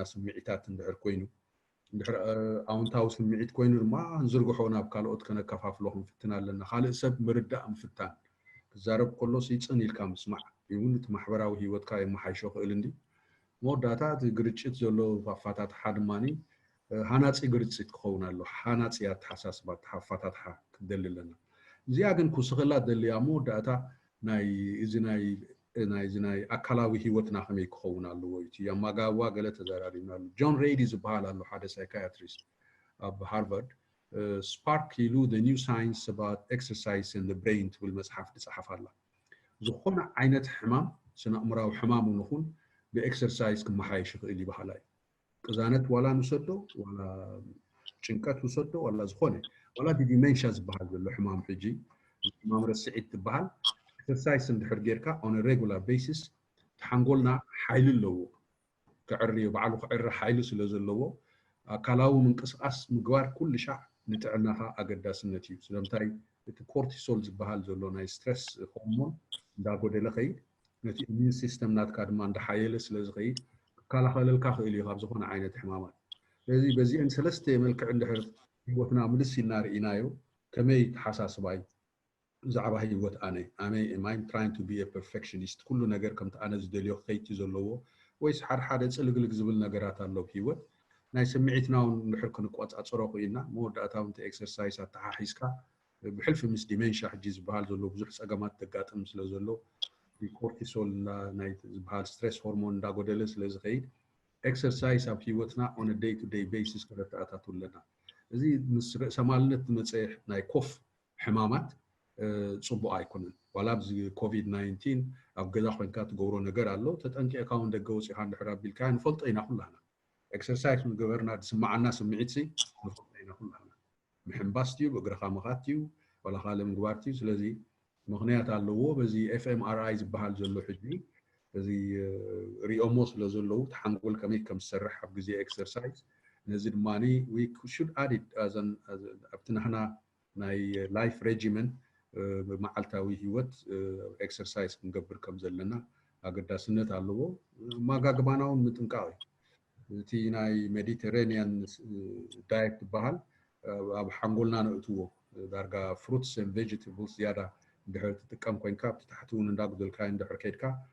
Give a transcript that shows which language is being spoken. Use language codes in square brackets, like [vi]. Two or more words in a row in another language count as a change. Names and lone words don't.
[ti] ስምዒታት እንድሕር ኮይኑ እንድሕር ኣውንታዊ ስምዒት ኮይኑ ድማ ንዝርግሖ ናብ ካልኦት ከነከፋፍሎ ክንፍትን ኣለና ካልእ ሰብ ምርዳእ ምፍታን ክዛረብ ከሎ ሲፅን ኢልካ ምስማዕ እውን እቲ ማሕበራዊ ሂወትካ የመሓይሾ ክእል እንዲ መወዳእታ እቲ ግርጭት ዘሎ ኣፋታትሓ ድማኒ ሃናፂ ግርጭት ክኸውን ኣሎ ሃናፂ ኣተሓሳስባ ኣፋታትሓ ክደሊ ኣለና እዚኣ ግን ኩስኽላ ደልያ መወዳእታ ናይ ኣካላዊ ሂወትና ከመይ ክኸውን ኣለዎ እዩ እቲ ኣማጋዋ ገለ ተዘራሪብና ኣሎ ጆን ሬይዲ ዝበሃል ኣሎ ሓደ ሳይካያትሪስት ኣብ ሃርቫርድ ስፓርክ ኢሉ [en] the new science about exercise in the brain [ti] ትብል መፅሓፍ ትፅሓፍ ኣላ ዝኾነ ዓይነት ሕማም ስነ ኣእምራዊ ሕማም እውን ይኹን ብኤክሰርሳይዝ ክመሓየሽ ይኽእል ይበሃላ እዩ ቅዛነት ዋላ ንውሰዶ ዋላ ጭንቀት ውሰዶ ዋላ ዝኾነ ዋላ ዲሜንሽያ ዝበሃል ዘሎ ሕማም ሕጂ ሕማም ረስዒት ትበሃል ኤክሰርሳይዝ እንድሕር ጌርካ [en] on a regular basis [ti] ተሓንጎልና ሓይሊ ኣለዎ ክዕርዮ ባዕሉ ክዕሪ ሓይሊ ስለ ዘለዎ ኣካላዊ ምንቅስቃስ ምግባር ኩሉ ሻዕ ንጥዕናኻ ኣገዳስነት እዩ ስለምንታይ እቲ ኮርቲሶል ዝበሃል ዘሎ ናይ [en] stress hormone [ti] እንዳጎደለ ኸይድ ነቲ [en] immune system [ti] ናትካ ድማ እንዳሓየለ ስለ ዝኸይድ ክከላኸለልካ ክእል እዩ ካብ ዝኾነ ዓይነት ሕማማት ስለዚ በዚአን ሰለስተ መልክዕ እንድሕር ሂወትና ምልስ ኢልና ርኢናዮ ከመይ ተሓሳስባይ ብዛዕባ ሂወት ኣነ [en] I'm trying to be a perfectionist [ti] ኩሉ ነገር ከምቲ ኣነ ዝደልዮ ከይቲ ዘለዎ ወይስ ሓደ ፅልግልግ ዝብል ነገራት ኣሎ ብሂወት ናይ ስምዒትና እውን እንድሕር ክንቋፃፀሮ ክኢልና መወዳእታ እውን እቲ ኤክሰርሳይዝ ኣተሓሒዝካ ብሕልፊ ምስ ዲሜንሽያ ሕጂ ዝበሃል ዘሎ ብዙሕ ፀገማት ተጋጥም ስለ ዘሎ ኮርቲሶል ናይ ዝበሃል [en] stress hormone [ti] እንዳጎደለ ስለ ዝኸይድ ኤክሰርሳይዝ ኣብ ሂወትና [en] on a day to day basis [ti] ክረተኣታቱ ኣለና እዚ ምስ ርእሰ ማልነት ዝመፀ ናይ ኮፍ ሕማማት ፅቡቅ ኣይኮነን ዋላ ብዚ ኮቪድ-19 ኣብ ገዛ ኮይንካ ትገብሮ ነገር ኣሎ ተጠንቂቕካ እውን ደገ ወፂኻ እንድሕር ኣቢልካ ንፈልጦ ኢና ኩላና ኤክሰርሳይዝ ምግበርና ዝስማዓና ስምዒት ንፈልጦ ኢና ኩላና ምሕንባስ እዩ ብእግርኻ ምኻት እዩ ዋላ ካልእ ምግባር እዩ ስለዚ ምክንያት ኣለዎ በዚ ኤፍኤምአርአይ ዝበሃል ዘሎ ሕጂ እዚ ሪኦሞ ስለ ዘለዉ ተሓንጎል ከመይ ከም ዝሰርሕ ኣብ ግዜ ኤክሰርሳይዝ ነዚ ድማኒ [en] we should add it [ti] ኣብቲ ናህና ናይ [en] life regimen [ti] ብመዓልታዊ ሂወት ኤክሰርሳይዝ ክንገብር ከም ዘለና ኣገዳስነት ኣለዎ ማጋግባና እውን ምጥንቃቕ እዩ እቲ ናይ [en] Mediterranean diet [ti] ዝበሃል ኣብ ሓንጎልና ነእትዎ ዳርጋ [en] fruits and vegetables [ti] ዝያዳ እንድሕር ትጥቀም ኮይንካ ኣብቲ ታሕቲ እውን እንዳጉደልካ እንድሕር ከይድካ